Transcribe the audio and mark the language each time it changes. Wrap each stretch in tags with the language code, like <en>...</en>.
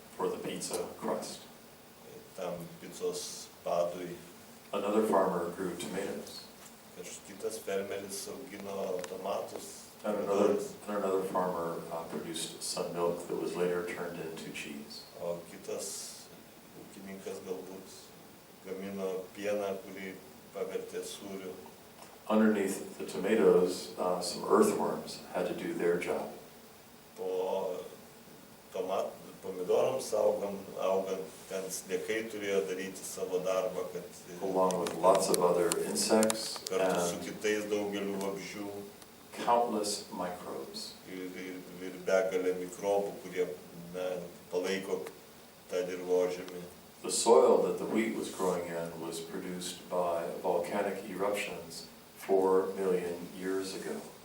<en>For the pizza crust.</en> <lt>tam pizzos padui.</lt> <en>Another farmer grew tomatoes.</en> <lt>Kitas fermeris augino tomatus.</lt> <en>And another farmer produced some milk that was later turned into cheese.</en> <lt>O kitas ūkininkas galbūt gamino pieną, kurį pavertė sūriu.</lt> <en>Underneath the tomatoes, some earthworms had to do their job.</en> <lt>Po pomidorams augant, ten sliekai turėjo daryti savo darbą, kad</lt> <en>Along with lots of other insects</en> <lt>kartu su</lt> <en>and</en> <lt>kitais daugeliu vabzdžių</lt> <en>countless microbes.</en> <lt>ir begalė mikrobų, kurie palaiko tą dirvožemį.</lt> <en>The soil that the wheat was growing in was produced by volcanic eruptions 4 million years ago.</en>